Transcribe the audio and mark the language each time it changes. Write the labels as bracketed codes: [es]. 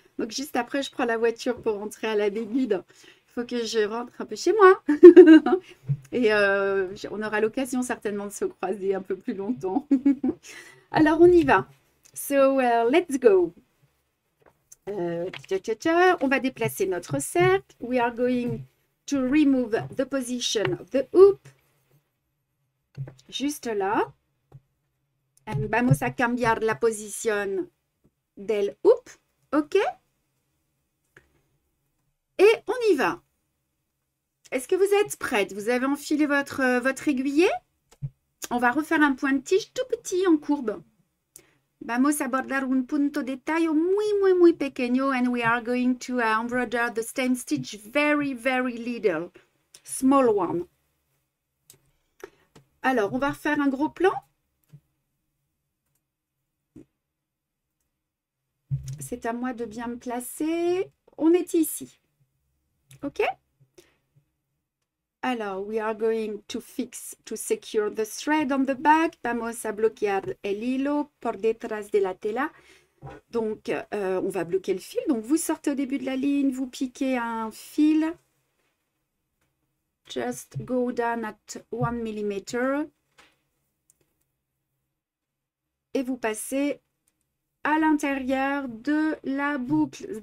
[fr] Donc juste après, je prends la voiture pour rentrer à la Bégude. Il faut que je rentre un peu chez moi. Et on aura l'occasion certainement de se croiser un peu plus longtemps. Alors, on y va. [en] So, let's go. [fr] On va déplacer notre cercle. [en] We are going to remove the position of the hoop. [fr] Juste là. [es] And vamos a cambiar la posición del hoop. OK? [fr] Et on y va. Est-ce que vous êtes prête? Vous avez enfilé votre aiguillet? On va refaire un point de tige tout petit en courbe. [es] Vamos a bordar un punto de tallo muy pequeño, [en] and we are going to embroider the stem stitch very little, small one. [fr] Alors, on va refaire un gros plan. C'est à moi de bien me placer. On est ici. OK? [en] Alors, we are going to secure the thread on the back. [es] Vamos a bloquear el hilo por detrás de la tela. [fr] Donc, on va bloquer le fil. Donc, vous sortez au début de la ligne, vous piquez un fil. [en] Just go down at 1 mm. [fr] Et vous passez à l'intérieur de la boucle.